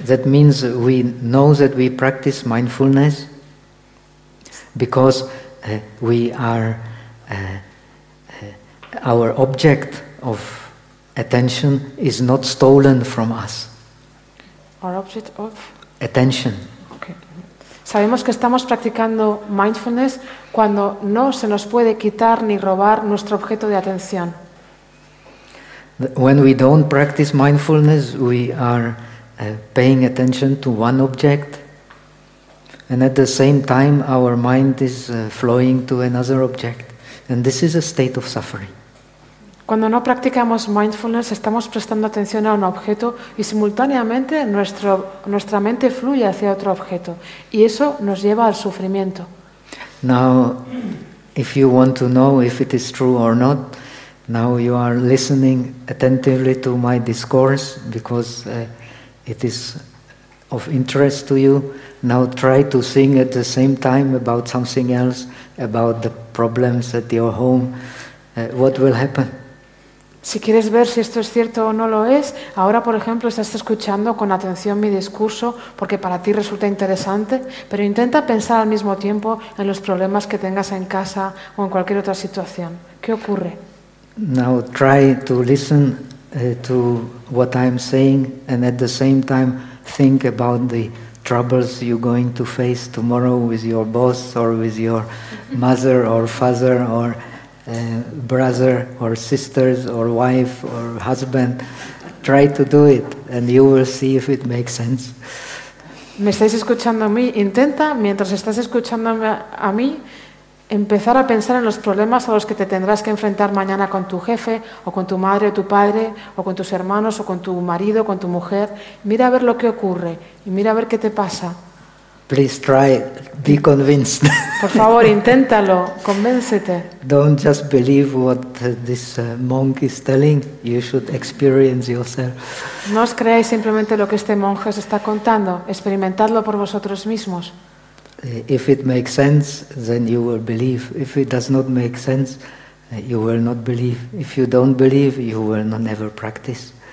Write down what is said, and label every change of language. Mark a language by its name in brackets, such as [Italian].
[English] That means we know that we practice mindfulness because we are our object of attention is not stolen from us. Our object of attention. [Spanish] Sabemos que estamos practicando mindfulness cuando no se nos puede quitar ni robar nuestro objeto de atención. [English] When we don't practice mindfulness, we are paying attention to one object, and at the same time our mind is flowing to another object, and this is a state of suffering. [Spanish] Cuando no practicamos mindfulness, estamos prestando atención a un objeto y simultáneamente nuestra mente fluye hacia otro objeto y eso nos lleva al sufrimiento. [English] Now, if you want to know if it is true or not, Now you are listening attentively to my discourse because it is of interest to you. Now try to sing at the same time about something else, about the problems at your home. What will happen? [Spanish] Si quieres ver si esto es cierto o no lo es, ahora, por ejemplo, estás escuchando con atención mi discurso porque para ti resulta interesante, pero intenta pensar al mismo tiempo en los problemas que tengas en casa o en cualquier otra situación. ¿Qué ocurre? [English] Now try to listen to what I'm saying and at the same time think about the troubles you're going to face tomorrow with your boss or with your mother or father or brother or sisters or wife or husband. Try to do it and you will see if it makes sense. [Spanish] ¿Me estáis escuchando a mí? Intenta, mientras estás escuchándome a mí, empezar a pensar en los problemas a los que te tendrás que enfrentar mañana con tu jefe o con tu madre o tu padre o con tus hermanos o con tu marido o con tu mujer. Mira a ver lo que ocurre y mira a ver qué te pasa. [English] Please try, be convinced. [Spanish] Por favor, inténtalo, convéncete. [English] Don't just believe what this monk is telling, you should experience yourself. [Spanish] No os creáis simplemente lo que este monje os está contando, experimentadlo por vosotros mismos. [English] If it makes sense, then you will believe. If it does not make sense, you will not believe. If you don't believe, you will never practice.